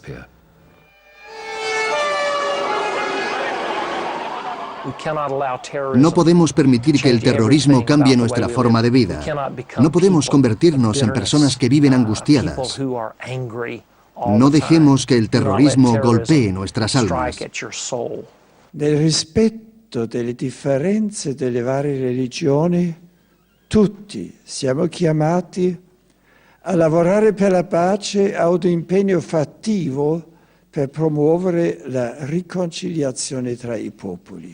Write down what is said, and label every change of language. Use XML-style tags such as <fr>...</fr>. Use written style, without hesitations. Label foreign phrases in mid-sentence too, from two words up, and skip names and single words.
<es>No podemos permitir que el terrorismo cambie nuestra forma de vida. No podemos convertirnos en personas que viven angustiadas. No dejemos que el terrorismo golpee nuestras almas.</es> <it>Nel rispetto delle differenze delle varie religioni, tutti siamo chiamati a lavorare per la pace, a un impegno fattivo per promuovere la riconciliazione tra i popoli.</it>